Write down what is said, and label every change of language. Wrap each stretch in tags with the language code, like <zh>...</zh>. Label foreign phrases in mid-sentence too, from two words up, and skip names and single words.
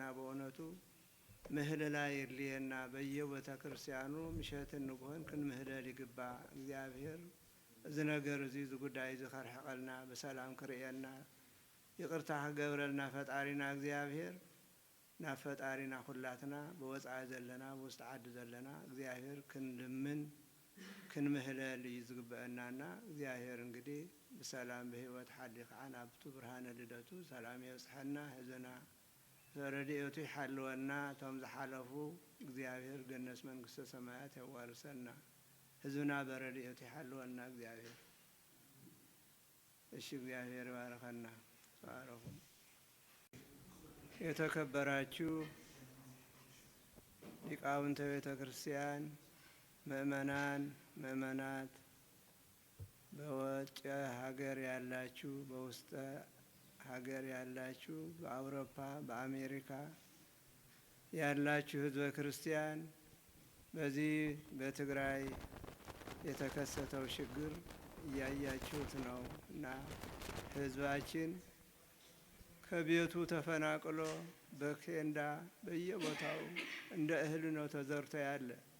<ti>በእውነቱ ምህለላ የድልየና በየቤተ ክርስቲያኑ ምሸትን ንጉህን ክንምህለል ይግባእ እግዚአብሔር እዚ ነገር እዚ ጉዳይ እዚ ከርሕቀልና በሰላም ክርኤና ይቅርታ ክገብረልና ፈጣሪና እግዚአብሔር ናብ ፈጣሪና ኩላትና በወፃኢ ዘለና በውስጥ ዓዲ ዘለና እግዚአብሔር ክንልምን ክንምህለል እዩ ዝግበአናና እግዚአብሔር እንግዲህ በሰላም በህይወት ሓዲ ከዓ ናብቱ ብርሃነ ልደቱ ሰላም የብጽሐና ህዝብና ረድኤቱ ይሓልወና እቶም ዝሓለፉ እግዚአብሔር ገነት መንግስተ ሰማያት ያዋርሰና ህዝብና በረድኤቱ ይሓልወና እግዚአብሔር</ti> <am>እሺ</am> <ti>እግዚአብሔር ይባርከና</ti> <am>ባረኩ የተከበራችሁ ሊቃውንተ ቤተ ክርስቲያን ምእመናን ምእመናት በውጭ ሀገር ያላችሁ በውስጥ ሀገር ያላችሁ በአውሮፓ በአሜሪካ ያላችሁ ህዝበ ክርስቲያን በዚህ በትግራይ የተከሰተው ችግር እያያችሁት ነው እና ህዝባችን ከቤቱ ተፈናቅሎ በኬንዳ በየቦታው እንደ እህል ነው ተዘርቶ ያለ</am>